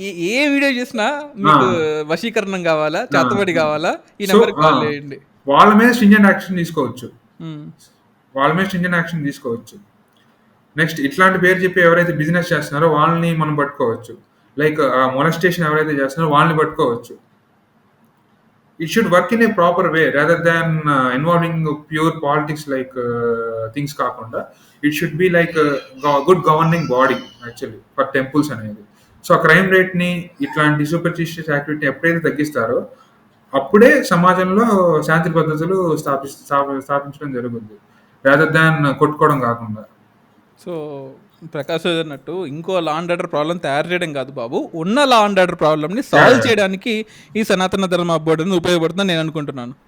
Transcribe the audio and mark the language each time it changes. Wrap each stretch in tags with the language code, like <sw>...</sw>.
<te>ఏ video చేసినా మీకు వశీకరణం కావాలా, చేతబడి కావాలా, ఈ నెంబర్ కాల్ చేయండి. వాళ్ళ మీద స్ట్రింజెంట్ యాక్షన్ తీసుకోవచ్చు. వాళ్ళ మీద స్ట్రింజెంట్ యాక్షన్ తీసుకోవచ్చు. నెక్స్ట్ ఇట్లాంటి పేరు చెప్పి ఎవరైతే బిజినెస్ చేస్తున్నారో వాళ్ళని మనం పట్టుకోవచ్చు. లైక్ మొలెస్టేషన్ ఎవరైతే చేస్తున్నారో వాళ్ళని పట్టుకోవచ్చు.</te> <en>It should work in a proper way rather than involving pure politics like things కాకుండా it should be like a good governing body actually for temples అనేది.</en> <te>సో ఆ క్రైమ్ రేట్ని ఇట్లాంటి సూపర్స్టిషియస్ యాక్టివిటీ ఎప్పుడైతే తగ్గిస్తారో అప్పుడే సమాజంలో శాంతి పద్ధతులు స్థాపించడం జరుగుతుంది, రాదర్ దాన్ కొట్టుకోవడం కాకుండా. సో ప్రకాష్ అన్నట్టు ఇంకో లా అండ్ ఆర్డర్ ప్రాబ్లం తయారు చేయడం కాదు బాబు, ఉన్న లా అండ్ ఆర్డర్ ప్రాబ్లమ్ని సాల్వ్ చేయడానికి ఈ సనాతన ధర్మ బోర్డు అనేది ఉపయోగపడుతుందని నేను అనుకుంటున్నాను.</te>